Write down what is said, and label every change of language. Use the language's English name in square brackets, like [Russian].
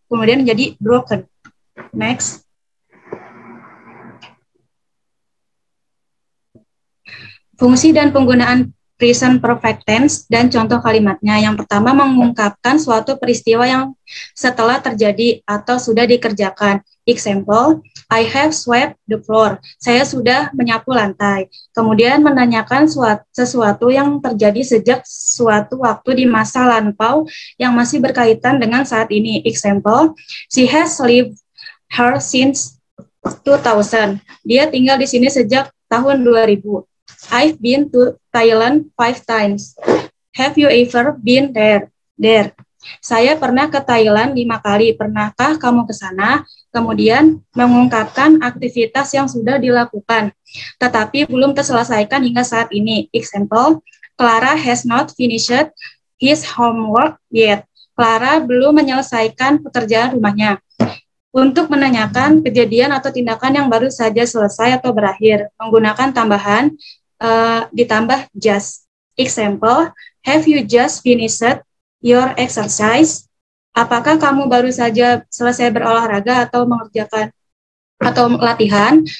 [Indonesian] kemudian menjadi broken. Next. Fungsi dan penggunaan present perfect tense dan contoh kalimatnya. Yang pertama, mengungkapkan suatu peristiwa yang setelah terjadi atau sudah dikerjakan. [English] Example, I have swept the floor. [Indonesian] Saya sudah menyapu lantai. Kemudian menanyakan sesuatu yang terjadi sejak suatu waktu di masa lampau yang masih berkaitan dengan saat ini. [English] Example, she has lived here since 2000. [Indonesian] Dia tinggal di sini sejak tahun 2000. [English] I've been to Thailand 5 times. Have you ever been there? [Indonesian] Saya pernah ke Thailand 5 kali. Pernahkah kamu ke sana? Kemudian mengungkapkan aktivitas yang sudah dilakukan, tetapi belum terselesaikan hingga saat ini. [English] Example, Clara has not finished his homework yet. [Indonesian] Clara belum menyelesaikan pekerjaan rumahnya. Untuk menanyakan kejadian atau tindakan yang baru saja selesai atau berakhir, menggunakan tambahan ditambah just. [English] Example, have you just finished your exercise? [Indonesian] Apakah kamu baru saja selesai berolahraga atau mengerjakan atau latihan?